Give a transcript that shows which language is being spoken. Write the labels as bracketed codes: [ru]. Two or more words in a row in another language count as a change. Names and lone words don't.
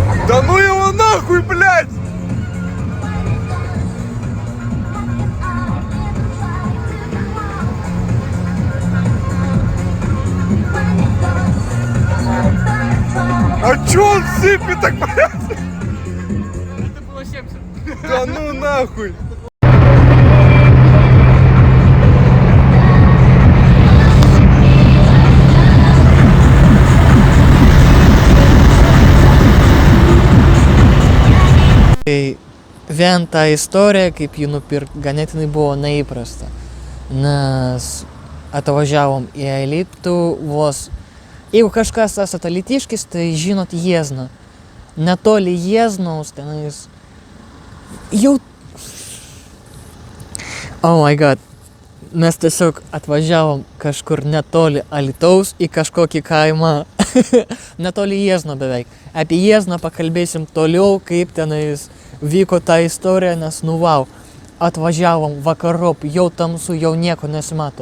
[ru] Да ну его нахуй, блядь! А чё он сыпет так, блядь? Это было 70. Да ну нахуй! [lt] Tai vien ta istorija, kaip jį nupirkti, ganėtinai buvo neįprasta. Nes atvažiavom į Alytų vos. Jeigu kažkas esate alytiškis, tai žinot Jiezną. Netoli Jieznos tenais. Jau. [en] Oh my god. [lt] Mes tiesiog atvažiavom kažkur netoli Alytaus į kažkokį kaimą. Netoli Jiezno beveik. Apie Jiezną pakalbėsim toliau, kaip tenais vyko ta istorija, nes nu vau. Atvažiavom vakarop, jau tamsu, jau nieko nesimato.